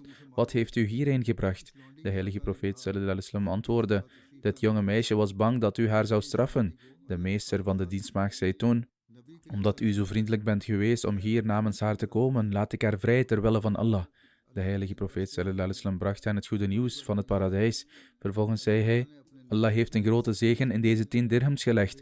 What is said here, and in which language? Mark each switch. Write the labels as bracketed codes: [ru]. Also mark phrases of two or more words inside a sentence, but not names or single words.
[nl] Wat heeft u hierheen gebracht? De heilige profeet [ar] صلى الله عليه وسلم [nl] antwoordde: dit jonge meisje was bang dat u haar zou straffen. De meester van de dienstmaagd zei toen: omdat u zo vriendelijk bent geweest om hier namens haar te komen, laat ik haar vrij ter wille van Allah. De heilige profeet [ar] صلى الله عليه وسلم [nl] bracht hen het goede nieuws van het paradijs. Vervolgens zei hij: Allah heeft een grote zegen in deze 10 dirhams gelegd.